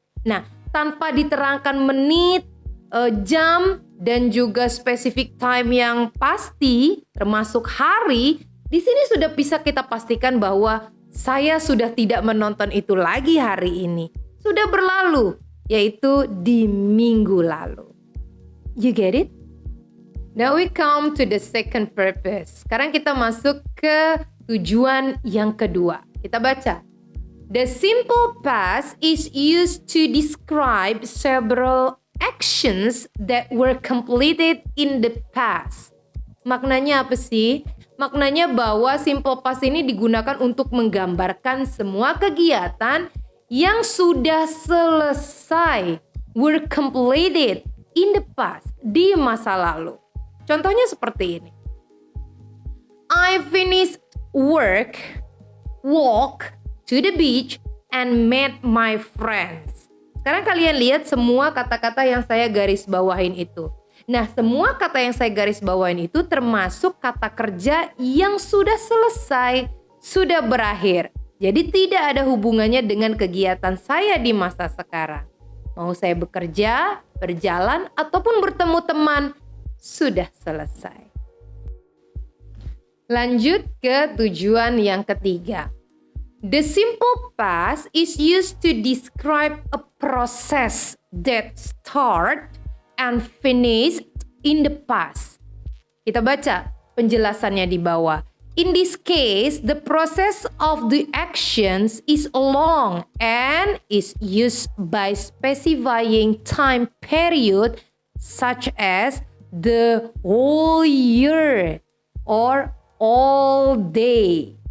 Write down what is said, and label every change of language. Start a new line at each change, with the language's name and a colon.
Indonesian: Nah, tanpa diterangkan menit, jam, dan juga specific time yang pasti, termasuk hari, di sini sudah bisa kita pastikan bahwa saya sudah tidak menonton itu lagi hari ini. Sudah berlalu, yaitu di minggu lalu.
English: You get it? Now we come to the second purpose.
Indonesian: Sekarang kita masuk ke tujuan yang kedua. Kita baca.
English: The simple past is used to describe several actions that were completed in the past.
Indonesian: Maknanya apa sih? Maknanya bahwa simple past ini digunakan untuk menggambarkan semua kegiatan yang sudah selesai,
English: were completed in the past,
Indonesian: di masa lalu. Contohnya seperti ini.
English: I finished work, walk to the beach, and met my friends.
Indonesian: Sekarang kalian lihat semua kata-kata yang saya garis bawahin itu. Nah, semua kata yang saya garis bawahin itu termasuk kata kerja yang sudah selesai, sudah berakhir. Jadi tidak ada hubungannya dengan kegiatan saya di masa sekarang. Mau saya bekerja, berjalan, ataupun bertemu teman, sudah selesai. Lanjut ke tujuan yang ketiga.
English: The simple past is used to describe a process that start and finish in the past.
Indonesian: Kita baca penjelasannya di bawah.
English: In this case, the process of the actions is long and is used by specifying time period such as the whole year or all day.